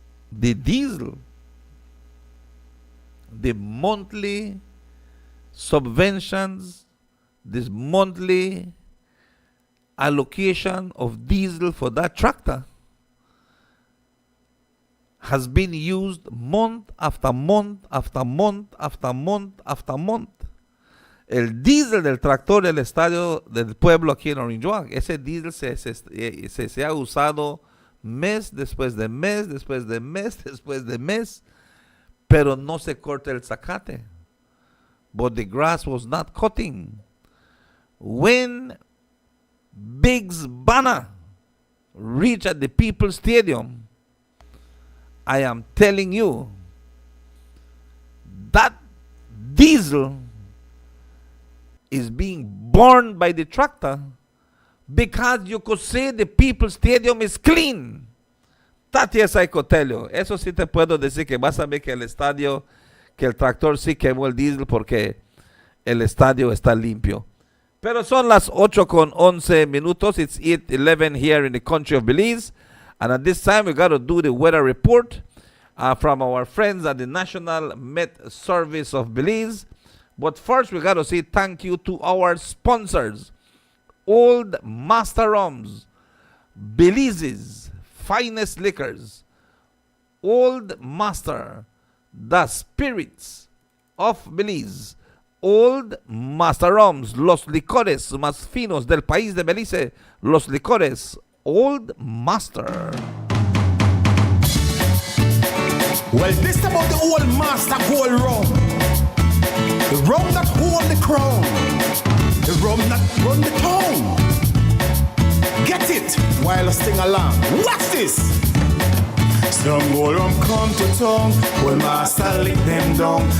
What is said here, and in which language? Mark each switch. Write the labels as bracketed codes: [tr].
[en] The diesel, the monthly subventions, this monthly allocation of diesel for that tractor has been used month after month after month after month after month. [es] El diesel del tractor del estadio del pueblo aquí en Orinjoak, ese diesel se ha usado mes después de mes, después de mes, después de mes, pero no se corta el zacate. [en] But the grass was not cutting. When Biggs banner reached at the People's Stadium, I am telling you that diesel is being burned by the tractor because you could say the People's Stadium is clean. That yes I could tell you. [es] Eso sí te puedo decir que vas a ver que el estadio, que el tractor sí quemó el diésel porque el estadio está limpio. Pero son las 8:11. [en] It's 8:11 here in the country of Belize. And at this time, we got to do the weather report from our friends at the National Met Service of Belize. But first, we got to say thank you to our sponsors. Old Master Rums, Belize's finest liquors. Old Master, the spirits of Belize. [es] Old Master Rums, los licores más finos del país de Belice, los licores Old Master. [en] Well, this about the Old Master Gold Rum. The rum that hold the crown. The rum that run the town. Get it while I sing along. Watch this. Some gold rum come to town, well master lick them down.